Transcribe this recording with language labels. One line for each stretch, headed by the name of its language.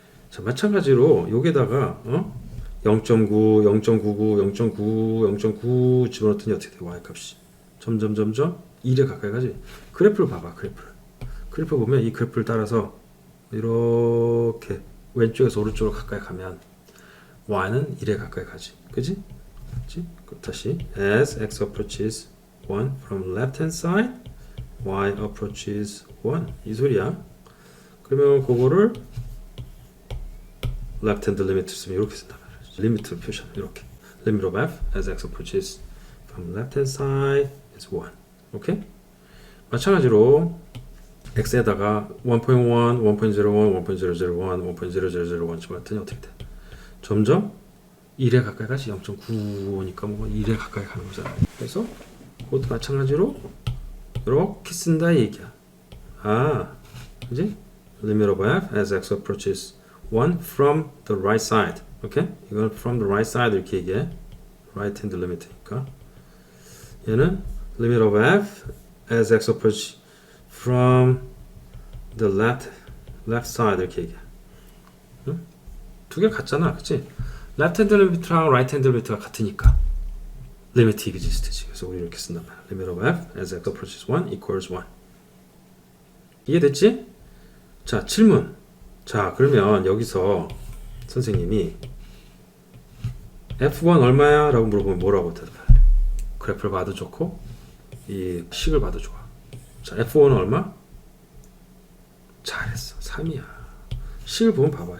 Korean: 자, 마찬가지로 여기다가 0.9, 0.99, 0.9, 0.9 집어넣더니 어떻게 돼? y 값이 점점 1에 가까이 가지. 그래프를 봐봐. 그래프 보면 이 그래프를 따라서 이렇게 왼쪽에서 오른쪽으로 가까이 가면 y는 1에 가까이 가지. 그지? 다시
English: as x approaches 1 from left hand side y approaches 1
Korean: 이 소리야. 그러면 그거를 left hand limit 쓰면 이렇게 쓴단 말이야. 리미트 표시하면 이렇게
English: limit of f as x approaches from left hand side is 1.
Korean: 오케이? 마찬가지로 x에다가 1.1, 1.01, 1.001, 1.0001 집어넣더니 어떻게 돼? 점점 1에 가까이 가지. 0.95니까 뭐 1에 가까이 가는 거잖아. 그래서 그것도 마찬가지로 이렇게 쓴다 이 얘기야. 아, 그지?
English: limit of f as x approaches 1 from the right side.
Korean: 오케이? 이건
English: from the right side
Korean: 이렇게 얘기해. right hand limit니까. 얘는
English: limit of f as x approaches from the left side
Korean: 이렇게 얘기해. 응? 두 개 같잖아, 그치? left hand limit랑 right hand limit가 같으니까
English: limit exists.
Korean: 그래서 우리 이렇게 쓴단 말이야.
English: limit of f as x approaches 1 equals 1.
Korean: 이해됐지? 자, 질문. 자, 그러면 여기서 선생님이 F1 얼마야? 라고 물어보면 뭐라고 대답해? 그래프를 봐도 좋고 이 식을 봐도 좋아. 자, F1은 얼마? 잘했어. 3이야. 식을 보면 봐봐.